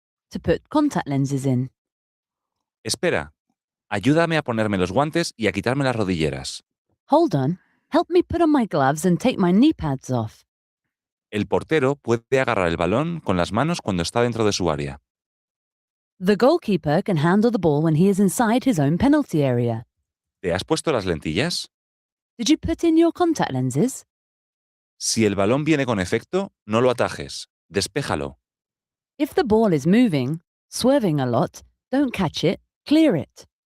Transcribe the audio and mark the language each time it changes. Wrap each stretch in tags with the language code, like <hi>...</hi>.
<en>To put contact lenses in.</en> <es>Espera. Ayúdame a ponerme los guantes y a quitarme las rodilleras.</es> <en>Hold on. Help me put on my gloves and take my knee pads off.</en> <es>El portero puede agarrar el balón con las manos cuando está dentro de su área.</es> <en>The goalkeeper can handle the ball when he is inside his own penalty area.</en> <es>¿Te has puesto las lentillas?</es> <en>Did you put in your contact lenses?</en> <es>Si el balón viene con efecto, no lo atajes. Despéjalo.</es> <en>If the ball is moving, swerving a lot, don't catch it, clear it.</en>